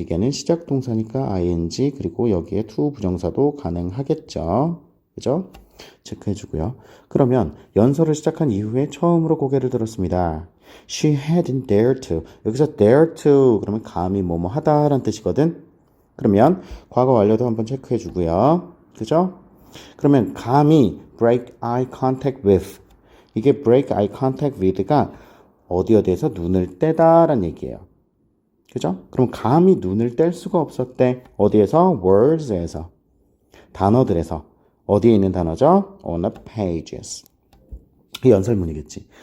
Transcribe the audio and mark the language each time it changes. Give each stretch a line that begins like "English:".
Korean: began은 시작 동사니까 ing 그리고 여기에 to 부정사도 가능하겠죠. 그죠? 체크해주고요. 그러면 연설을 시작한 이후에 처음으로 고개를 들었습니다.
English: She hadn't dared to.
Korean: 여기서 dare to 그러면 감히 뭐뭐 하다라는 뜻이거든. 그러면 과거 완료도 한번 체크해주고요. 그죠? 그러면 감히
English: break eye contact with.
Korean: 이게 break eye contact with가 어디에서 눈을 떼다라는 얘기예요. 그죠? 그럼 감히 눈을 뗄 수가 없었대. 어디에서? words에서. 단어들에서. 어디에 있는 단어죠?
English: on the pages.
Korean: 연설문이겠지.